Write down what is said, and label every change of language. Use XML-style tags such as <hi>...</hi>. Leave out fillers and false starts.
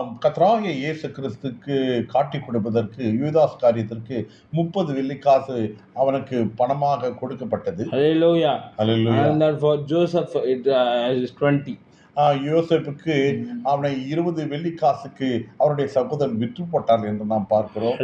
<ta>கர்த்தராகிய இயேசு கிறிஸ்துக்கு காட்டி கொடுப்பதற்கு யூதாஸ் காரியத்திற்கு 30 வெள்ளிக்காசு அவனுக்கு பணமாக கொடுக்கப்பட்டது.</ta> <en>Hallelujah. Hallelujah. And that for Joseph it is 20.</en> <ta>யோசேப்புக்கு அவனை 20 வெள்ளிக்காசுக்கு அவருடைய சகோதரன் விற்று போட்டார் என்று நாம் பார்க்கிறோம்.</ta>